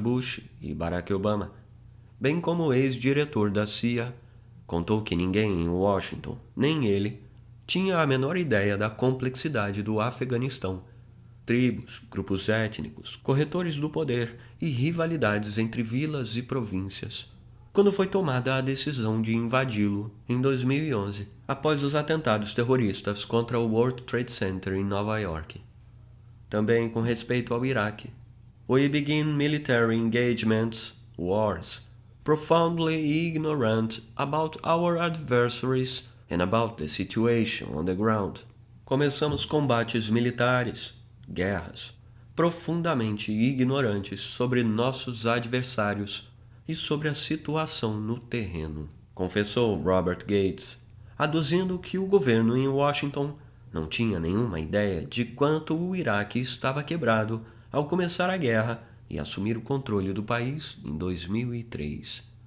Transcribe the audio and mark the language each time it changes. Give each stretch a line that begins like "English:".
Portuguese: Bush e Barack Obama, bem como ex-diretor da CIA, contou que ninguém em Washington, nem ele, tinha a menor ideia da complexidade do Afeganistão, tribos, grupos étnicos, corretores do poder e rivalidades entre vilas e províncias, quando foi tomada a decisão de invadi-lo em 2011, após os atentados terroristas contra o World Trade Center em Nova York. Também com respeito ao Iraque.
English: We begin military engagements, wars, profoundly ignorant about our adversaries and about the situation on the ground.
Portuguese: Começamos combates militares, guerras, profundamente ignorantes sobre nossos adversários e sobre a situação no terreno, confessou Robert Gates, aduzindo que o governo em Washington não tinha nenhuma ideia de quanto o Iraque estava quebrado ao começar a guerra e assumir o controle do país em 2003.